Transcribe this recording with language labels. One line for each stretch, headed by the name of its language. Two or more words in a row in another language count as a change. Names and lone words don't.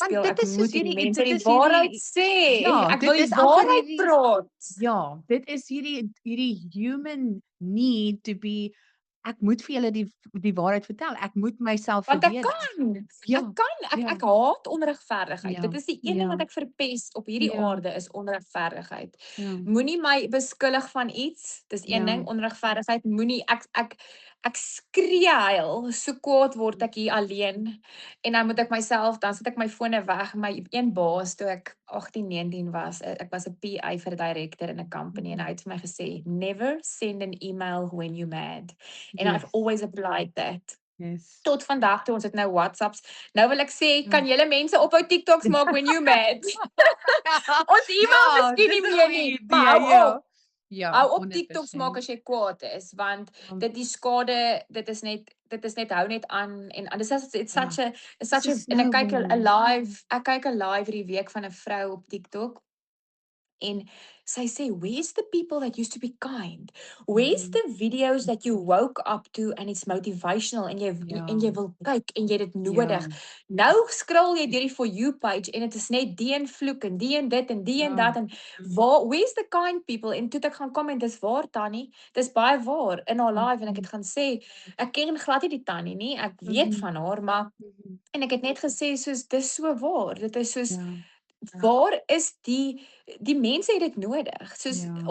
Afrikaans: Want speel. dit Ek is soos moet hierdie mense dit die is waarheid hierdie sê. ja, Ek wil dit die is amper waarheid hierdie praat." ja, dit is hierdie
English: human need to be
Afrikaans: ek moet vir julle die waarheid vertel. Ek moet myself Want ek verdedig. kan. Ja, Ek kan. ja, Ek haat onregverdigheid. ja, Dit is die een ding ja, wat ek verpes op hierdie ja, aarde is onregverdigheid. ja, Moenie my beskuldig van iets. Dis een ja. ding, onregverdigheid. Moenie ek skree huil. So kwaad word ek hier alleen. En dan moet ek myself dan sit ek my fone weg. My een baas toe ek 18, 19 was, ek was 'n PA vir 'n director in 'n company en hy het vir my gesê,
English: "Never send an email when you're mad." And I've Yes, always applied that. yes.
Afrikaans: Tot vandag toe, ons het nou WhatsApps. Nou wil ek sê, Ja. kan julle mense ophou TikToks maak
English: when you mad?
Afrikaans: Ons e-mail Ja, miskien dis nie 'n meer goeie nie, maar idee, hou ja. op. Ja, Hou op TikToks maak 100%. as jy kwaad is, want Ja, dit die skade, dit is net hou net aan en dis it's ja.
English: such
Afrikaans: Dis 'n a en ek kyk 'n
English: snowball.
Afrikaans: live hierdie week van 'n vrou op TikTok. En sy sê,
English: "Where's the people that used to be kind? Where's Mhm. the videos that you woke up to and it's motivational
Afrikaans: en jy Ja, wil kyk en jy het dit ja, nodig." Nou scroll jy deur die For You page en dit is net die een vloek en die een dit en die een ja, dat en
English: where's the kind people?
Afrikaans: En toe het ek gaan comment, dis waar Tannie, dis baie waar in haar live en ek mhm, het gaan sê, ek ken glad nie die Tannie nie, ek weet mhm, van haar, maar mhm. en ek het net gesê soos dis so waar. Dit is soos Ja, waar is die mense het dit nodig. Soos ja,